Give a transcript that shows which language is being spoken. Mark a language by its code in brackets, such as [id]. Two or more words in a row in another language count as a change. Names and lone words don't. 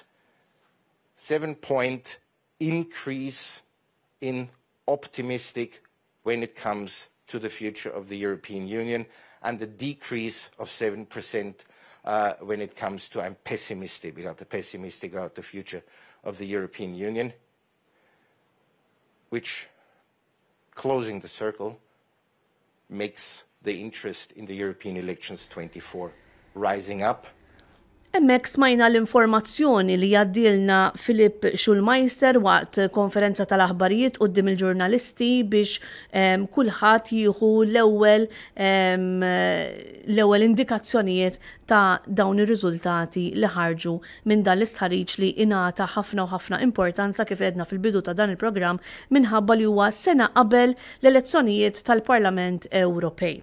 [en] 7-point increase in optimistic when it comes to the future of the European Union, and a decrease of 7% when it comes to I'm pessimistic about the future of the European Union, which, closing the circle, makes the interest in the European elections 24 rising up. [mt] Hemmhekk smajna l-informazzjoni li jaddilna Filip Schulmeister waqt konferenza tal-aħbarijiet quddiem il-ġurnalisti biex kulħadd jieħu l-ewwel indikazzjonijiet ta' dawn ir-riżultati li ħarġu minn dan l-istħarriġ li ingħata ħafna u ħafna importanza kif edna fil-bidu ta' dan il-programm minħabba li huwa sena qabel l-elezzjonijiet tal-Parlament Ewropej.